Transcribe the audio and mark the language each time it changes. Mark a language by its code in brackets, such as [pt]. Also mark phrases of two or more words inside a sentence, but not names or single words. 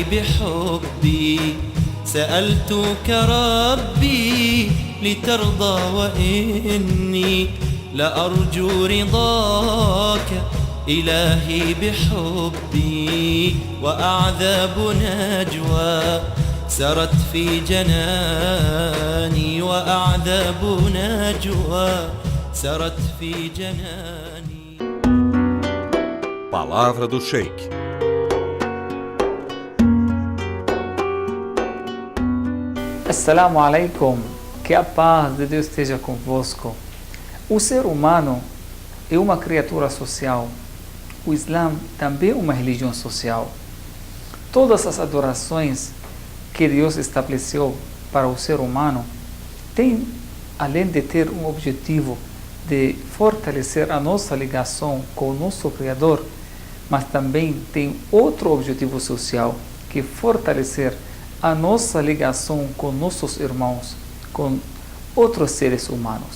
[ar] بحبي سألتك ربي لترضى وإني لأرجو رضاك إلهي بحبي وأعذاب نجوى سرت في جناني وأعذاب نجوى سرت في جناني. [pt] Palavra do Sheikh. [ar] السلام عليكم, [pt] que a paz de Deus esteja convosco. O ser humano é uma criatura social. O Islã também é uma religião social. Todas as adorações que Deus estabeleceu para o ser humano têm, além de ter um objetivo de fortalecer a nossa ligação com o nosso Criador, mas também tem outro objetivo social, que é fortalecer a nossa ligação com nossos irmãos, com outros seres humanos.